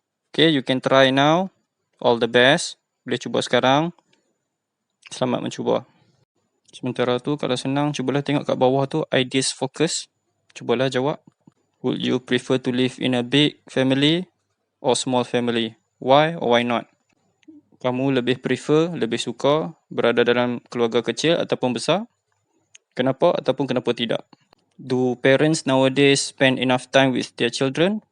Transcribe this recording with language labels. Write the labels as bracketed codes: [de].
[en] Okay, you can try now. All the best. [ms] Boleh cuba sekarang. Selamat mencuba. Sementara tu, kalau senang, cubalah tengok kat bawah tu, [en] ideas focus. [ms] Cubalah jawab. [en] Would you prefer to live in a big family or small family? Why or why not? [ms] Kamu lebih prefer, lebih suka berada dalam keluarga kecil ataupun besar? Kenapa ataupun kenapa tidak? [en] Do parents nowadays spend enough time with their children?